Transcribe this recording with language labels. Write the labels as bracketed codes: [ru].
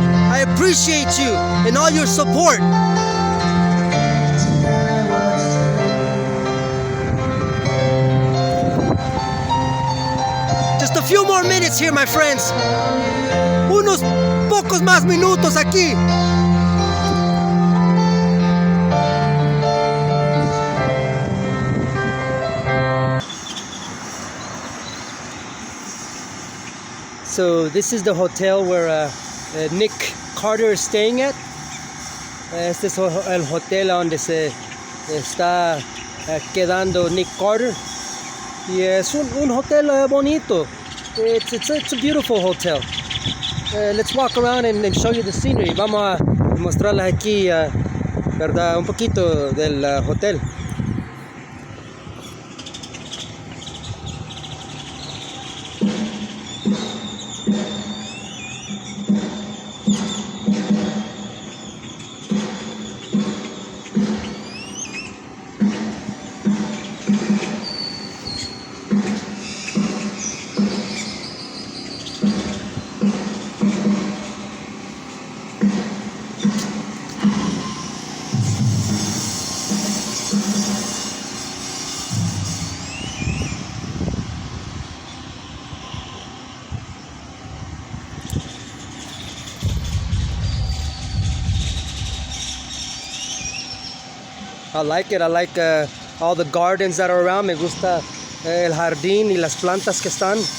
[en] I appreciate you and all your support. Just a few more minutes here, my friends. [es] Unos pocos más minutos aquí. [en] So this is the hotel where Nick Carter is staying at. [es] Este es el hotel donde se está quedando Nick Carter. Y es un hotel bonito. [en] It's a beautiful hotel. Let's walk around and show you the scenery. [es] Vamos a mostrarles aquí, ¿verdad? Un poquito del hotel. [en] I like it. I like all the gardens that are around. [es] Me gusta el jardín y las plantas que están.